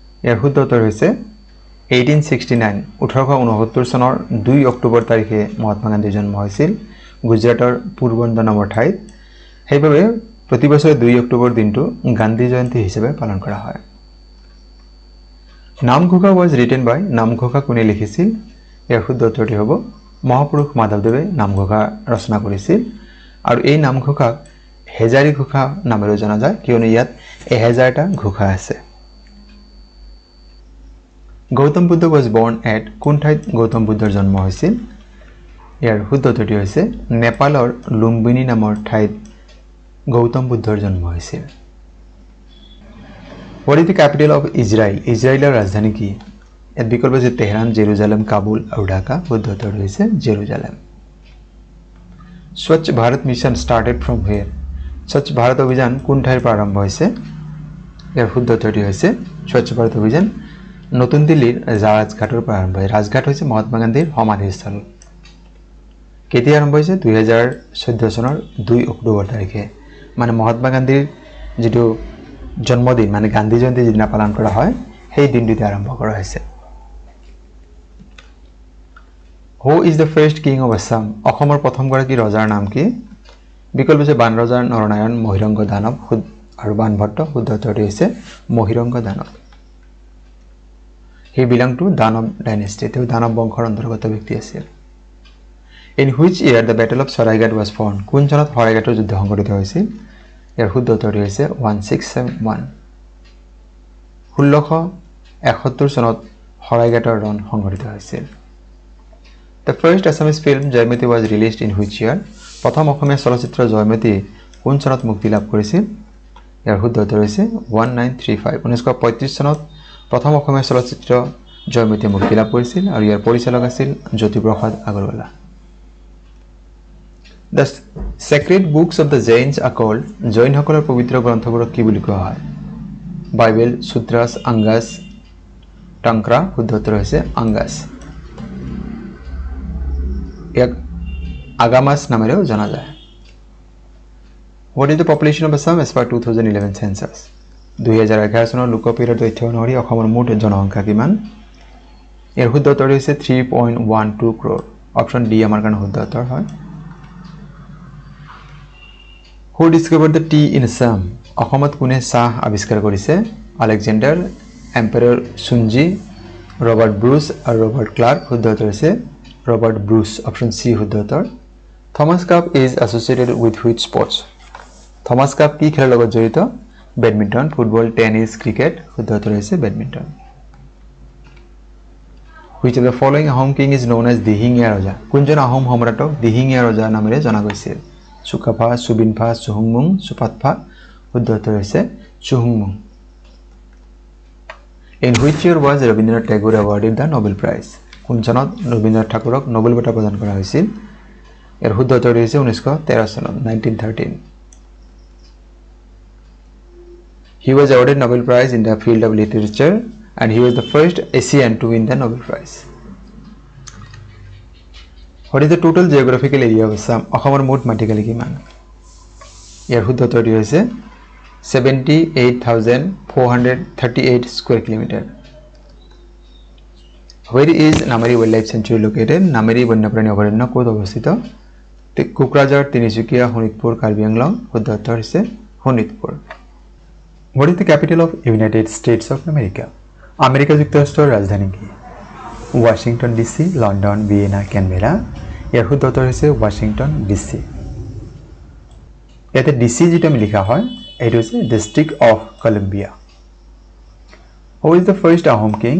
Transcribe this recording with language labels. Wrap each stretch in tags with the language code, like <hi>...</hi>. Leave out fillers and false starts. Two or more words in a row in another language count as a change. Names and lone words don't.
<as>ইয়াৰ শুদ্ধ উত্তৰ হৈছে 1869 1869 চনৰ 2 অক্টোবৰ তাৰিখে মহাত্মা গান্ধীৰ জন্ম হৈছিল গুজৰাটৰ পোৰবন্দৰ নামৰ ঠাইত সেইবাবে প্ৰতি বছৰে 2 অক্টোবৰ দিনটো গান্ধী জয়ন্তী হিচাপে পালন কৰা হয় নামঘোষা</as> <en>was written by</en> <as>নামঘোষা কোনে লিখিছিল ইয়াৰ শুদ্ধ উত্তৰটি হ'ব মহাপুৰুষ মাধৱদেৱে নামঘোষা ৰচনা কৰিছিল আৰু এই নামঘোষাক হেজাৰী ঘোষা নামেৰে জনা যায় কিয়নো ইয়াত 1000টা ঘোষা আছে গৌতম বুদ্ধ</as> <en>was born at</en> <as>কোন ঠাইত গৌতম বুদ্ধৰ জন্ম হৈছিল ইয়াৰ শুদ্ধ উত্তৰটি হৈছে নেপালৰ লুম্বিনী নামৰ ঠাইত গৌতম বুদ্ধৰ জন্ম হৈছিল</as> <en>What is the capital of Israel?</en> <as>ইজৰাইলৰ ৰাজধানী কি? ইয়াত বিকল্প আছে তেহৰান, জেৰুজালেম, কাবুল আৰু ঢাকা। শুদ্ধ উত্তৰ হৈছে জেৰুজালেম। স্বচ্ছ ভাৰত মিছন</as> <en>started from where?</en> <as>স্বচ্ছ ভাৰত অভিযান কোন ঠাইৰ পৰা আৰম্ভ হৈছে? ইয়াৰ শুদ্ধ উত্তৰটি হৈছে স্বচ্ছ ভাৰত অভিযান নতুন দিল্লীৰ ৰাজঘাটৰ পৰা আৰম্ভ হয়। ৰাজঘাট হৈছে মহাত্মা গান্ধীৰ সমাধিস্থল। কেতিয়া আৰম্ভ হৈছে? 2014 চনৰ 2 অক্টোবৰ তাৰিখে। মানে মহাত্মা গান্ধীৰ যেটো জন্মদিন মানে গান্ধী জয়ন্তী যেদিনা পালন কৰা হয় সেই দিনটোতে আৰম্ভ কৰা হৈছে</as> <en>Who is the first king of Assam?</en> <as>অসমৰ প্ৰথম গৰাকী ৰজাৰ নাম কি? বিকল্প আছে বান ৰজা নৰনাৰায়ণ মহিৰংগ দানৱ আৰু বানভট্ট। শুদ্ধ উত্তৰটি হৈছে মহিৰংগ দানৱ</as> <en>He belonged to Danav dynasty.</en> <as>তেওঁ দানৱ বংশৰ অন্তৰ্গত ব্যক্তি আছিল</as> <en>In which year the battle of Saraighat was fought?</en> <as>কোন চনত সৰাইঘাটৰ যুদ্ধ সংঘটিত হৈছিল? ইয়াৰ শুদ্ধ উত্তৰটি হৈছে 1671 1671 চনত সৰাইঘাটৰ ৰণ সংঘটিত হৈছিল</as> <en>The first Assamese film Jaymati was released in which year?</en> <as>প্ৰথম অসমীয়া চলচ্চিত্ৰ জয়মতী কোন চনত মুক্তি লাভ কৰিছিল? ইয়াৰ শুদ্ধ উত্তৰ হৈছে 1935 1935 চনত প্ৰথম অসমীয়া চলচ্চিত্ৰ জয়মতী মুক্তি লাভ কৰিছিল আৰু ইয়াৰ পৰিচালক আছিল জ্যোতিপ্ৰসাদ আগৰৱালা</as> <en>The sacred books of the Jains are called</en> <as>জৈনসকলৰ পবিত্ৰ গ্ৰন্থবোৰক কি বুলি কোৱা হয়? বাইবেল, সূত্ৰাস, আংগাস, টংকৰা। শুদ্ধ উত্তৰ হৈছে আংগাস ইয়াক আগামাস নামেৰেও জনা যায়</as> <en>What is the population of Assam as per 2011 census?</en> <as>2011 চনৰ লোকপিয়লৰ তথ্য অনুসৰি অসমৰ মুঠ জনসংখ্যা কিমান? ইয়াৰ শুদ্ধ উত্তৰ হৈছে 3.12 crore অপচন ডি আমাৰ কাৰণে শুদ্ধ উত্তৰ হয়</as> <en>Who discovered the tea in Assam?</en> <as>অসমত কোনে চাহ আৱিষ্কাৰ কৰিছে? আলেকজেণ্ডাৰ, এম্পায়াৰ সুঞ্জি, ৰবাৰ্ট ব্ৰুচ আৰু ৰবাৰ্ট ক্লাৰ্ক। শুদ্ধ উত্তৰ হৈছে ৰবাৰ্ট ব্ৰুচ অপচন সি শুদ্ধ উত্তৰ</as> <en>Thomas Cup is associated with which sports?</en> <as>থমাস কাপ কি খেলৰ লগত জড়িত? বেডমিণ্টন, ফুটবল, টেনিছ, ক্ৰিকেট। শুদ্ধ উত্তৰ হৈছে বেডমিণ্টন</as> <en>Which of the following Ahom king is known as</en> <as>দিহিঙীয়া ৰজা? কোনজন আহোম সম্ৰাটক দিহিঙীয়া ৰজা নামেৰে জনা গৈছিল? চুকাফা, সুবিনফা, চুহুংমুং, চুপাতফা। শুদ্ধ উত্তৰ হৈছে চুহুংমুং</as> <en>In which year was Rabindranath Tagore awarded the Nobel Prize?</en> <as>কোন চনত ৰবীন্দ্ৰনাথ ঠাকুৰক নোবেল বঁটা প্ৰদান কৰা হৈছিল? ইয়াৰ শুদ্ধ উত্তৰ হৈছে 1913 চনত</as> <en>1913 He was awarded Nobel Prize in the field of literature and he was the first Asian to win the Nobel Prize What is the total geographical area of Assam?</en> <as>অসমৰ মুঠ মাটিকালি কিমান? ইয়াৰ শুদ্ধ উত্তৰটি হৈছে</as> <en>78,438 square kilometer Where is Nameri Wildlife Sanctuary located?</en> <as>Nameri বন্যপ্ৰাণী অভয়াৰণ্য ক'ত অৱস্থিত? কোকৰাঝাৰ, তিনিচুকীয়া, শোণিতপুৰ, কাৰ্বি আংলং। শুদ্ধ উত্তৰ হৈছে শোণিতপুৰ</as> <en>What is the capital of United States of America?</en> <as>আমেৰিকা যুক্তৰাষ্ট্ৰৰ ৰাজধানী কি? ৱাশ্বিংটন ডিচি, লণ্ডন, ভিয়েনা, কেনবেৰা। ইয়াৰ শুদ্ধ উত্তৰ হৈছে ৱাশ্বিংটন ডিচি ইয়াতে ডিচি যেটা আমি লিখা হয় এইটো হৈছে ডিস্ট্ৰিক্ট অফ কলম্বিয়া</as> <en>Who is the first Ahom king?</en>